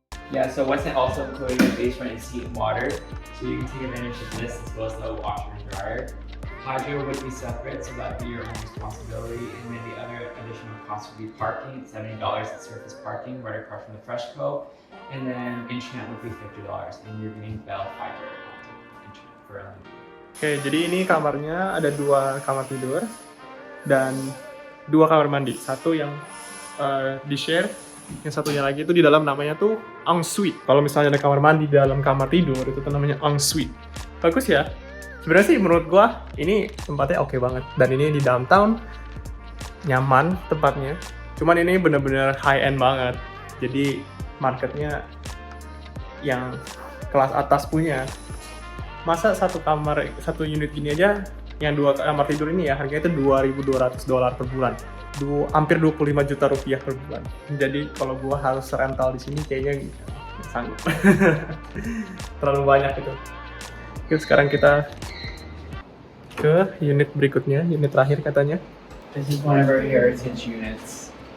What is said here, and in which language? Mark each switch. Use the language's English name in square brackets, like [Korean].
[English] Yeah, so what's also included in the basement is heat and water, so you can take advantage of this as well as the washer and dryer. Hydro would be separate, so that would be your own responsibility, and then the other additional cost would be parking, $70 at surface parking right across from the Freshco, and then internet would be $50, and you're getting Bell Fiber internet for [Indonesian] Oke, jadi ini kamarnya ada 2 kamar tidur dan 2 kamar mandi. Satu yang di-share, yang satunya lagi itu di dalam namanya tuh ensuite. Kalau misalnya ada kamar mandi di dalam kamar tidur, itu tuh namanya ensuite. Bagus ya? Sebenarnya sih menurut gua ini tempatnya oke banget. Dan ini di downtown, nyaman tempatnya. Cuman ini bener-bener high-end banget. Jadi marketnya yang kelas atas punya. Masa satu unit gini aja, yang 2 kamar tidur ini ya, harganya itu $2,200 per bulan. Hampir 25 juta rupiah per bulan. Jadi kalau gua harus rental di sini kayaknya sanggup. Terlalu banyak itu. Oke, sekarang kita ke unit berikutnya, unit terakhir katanya. [English] This is one of our heritage units.